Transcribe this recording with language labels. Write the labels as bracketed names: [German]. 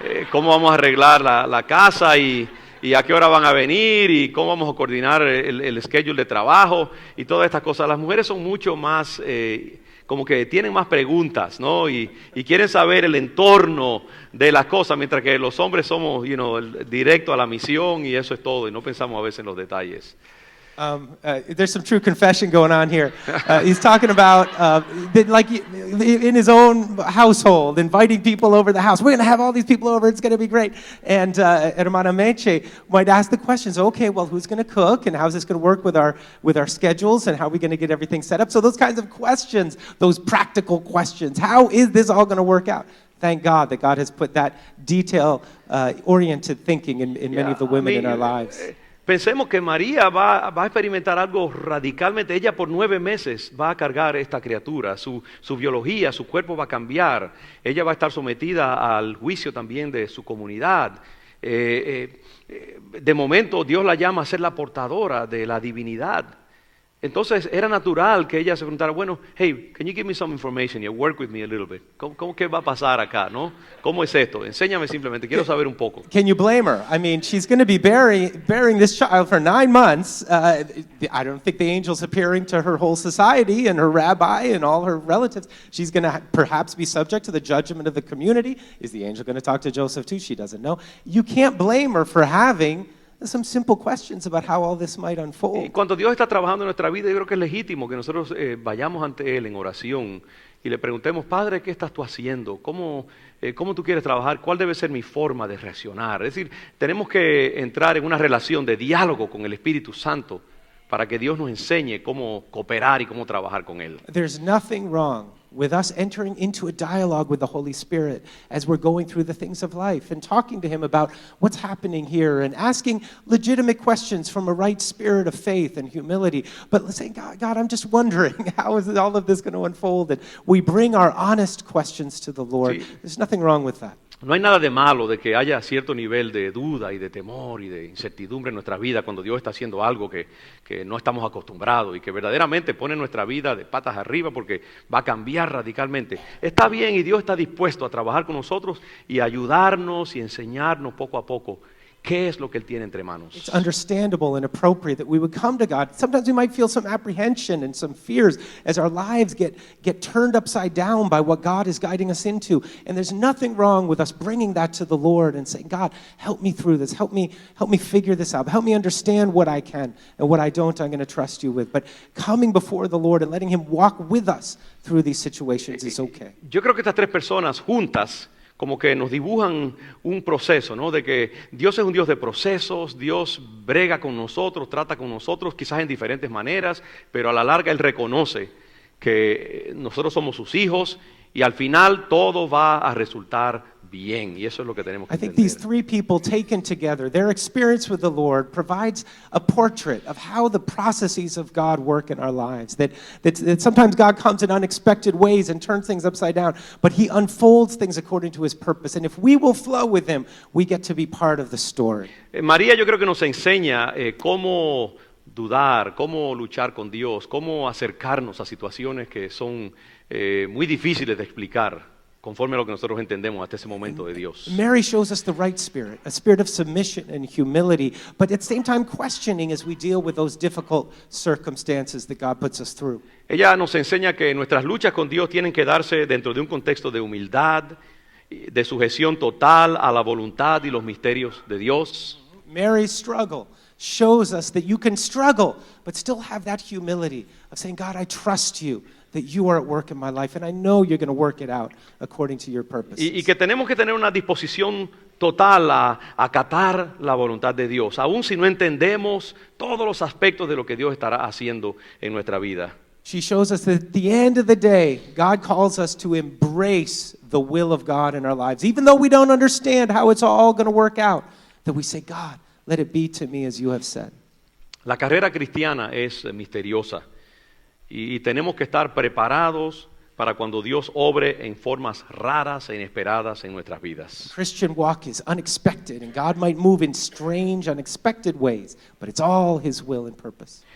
[Spanish] ¿Cómo vamos a arreglar la casa? Y a qué hora van a venir, y cómo vamos a coordinar el schedule de trabajo y todas estas cosas. Las mujeres son mucho más, como que tienen más preguntas, ¿no? Y quieren saber el entorno de las cosas, mientras que los hombres somos, directo a la misión y eso es todo, y no pensamos a veces en los detalles. [English] There's some true confession going on here. He's talking about, like in his own household, inviting people over the house. We're going to have all these people over. It's going to be great. And Hermana Meche might ask the questions. Okay, well, who's going to cook, and how's this going to work with our schedules, and how are we going to get everything set up? So those kinds of questions, those practical questions. How is this all going to work out? Thank God that God has put that detail-oriented thinking in many of the women in our lives. [Spanish] Pensemos que María va a experimentar algo radicalmente. Ella por 9 meses va a cargar esta criatura. Su biología, su cuerpo va a cambiar. Ella va a estar sometida al juicio también de su comunidad. De momento Dios la llama a ser la portadora de la divinidad. Entonces era natural que ella se preguntara, bueno, [English] hey, can you give me some information here? Work with me a little bit. [Spanish] ¿Cómo que va a pasar acá, no? ¿Cómo es esto? Enséñame simplemente, quiero saber un poco. [English] Can you blame her? I mean, she's going to be bearing this child for 9 months. I don't think the angel's appearing to her whole society and her rabbi and all her relatives. She's going to perhaps be subject to the judgment of the community. Is the angel going to talk to Joseph too? She doesn't know. You can't blame her for having some simple questions about how all this might unfold. [Spanish] Y cuando Dios está trabajando en nuestra vida, yo creo que es legítimo que nosotros vayamos ante Él en oración y le preguntemos, Padre, ¿qué estás tú haciendo? ¿Cómo tú quieres trabajar? ¿Cuál debe ser mi forma de reaccionar? Es decir, tenemos que entrar en una relación de diálogo con el Espíritu Santo para que Dios nos enseñe cómo cooperar y cómo trabajar con Él. [English] There's nothing wrong with us entering into a dialogue with the Holy Spirit as we're going through the things of life and talking to Him about what's happening here and asking legitimate questions from a right spirit of faith and humility. But saying, God, I'm just wondering, how is all of this going to unfold? And we bring our honest questions to the Lord. [Spanish] Sí. [English] There's nothing wrong with that. [Spanish] No hay nada de malo de que haya cierto nivel de duda y de temor y de incertidumbre en nuestra vida cuando Dios está haciendo algo que no estamos acostumbrados y que verdaderamente pone nuestra vida de patas arriba porque va a cambiar radicalmente. Está bien y Dios está dispuesto a trabajar con nosotros y ayudarnos y enseñarnos poco a poco qué es lo que Él tiene entre manos. [English] It's understandable and appropriate that we would come to God. Sometimes we might feel some apprehension and some fears as our lives get turned upside down by what God is guiding us into. And there's nothing wrong with us bringing that to the Lord and saying, God, help me through this. Help me figure this out. Help me understand what I can, and what I don't, I'm going to trust you with. But coming before the Lord and letting Him walk with us through these situations is okay. [Spanish] Yo creo que estas 3 personas juntas como que nos dibujan un proceso, ¿no? De que Dios es un Dios de procesos, Dios brega con nosotros, trata con nosotros, quizás en diferentes maneras, pero a la larga Él reconoce que nosotros somos sus hijos y al final todo va a resultar bien, y eso es lo que tenemos que [English] I think these [Spanish] entender. [English] 3 people taken together, their experience with the Lord provides a portrait of how the processes of God work in our lives. That sometimes God comes in unexpected ways and turns things upside down, but He unfolds things according to His purpose. And if we will flow with Him, we get to be part of the story. [Spanish] María yo creo que nos enseña cómo dudar, cómo luchar con Dios, cómo acercarnos a situaciones que son muy difíciles de explicar, conforme a lo que nosotros entendemos hasta ese momento de Dios. [English] Mary shows us the right spirit, a spirit of submission and humility, but at the same time questioning as we deal with those difficult circumstances that God puts us through. [Spanish] Ella nos enseña que nuestras luchas con Dios tienen que darse dentro de un contexto de humildad, de sujeción total a la voluntad y los misterios de Dios. [English] Mary's struggle shows us that you can struggle, but still have that humility of saying, God, I trust you, that you are at work in my life, and I know you're going to work it out according to your purposes. [Spanish] Y que tenemos que tener una disposición total a acatar la voluntad de Dios, aun si no entendemos todos los aspectos de lo que Dios estará haciendo en nuestra vida. [English] She shows us that at the end of the day, God calls us to embrace the will of God in our lives. Even though we don't understand how it's all going to work out, that we say, God, let it be to me as you have said. [Spanish] La carrera cristiana es misteriosa y tenemos que estar preparados para cuando Dios obre en formas raras e inesperadas en nuestras vidas. [English] Christian walk is unexpected, and God might move in strange, unexpected ways, but it's all His will and purpose.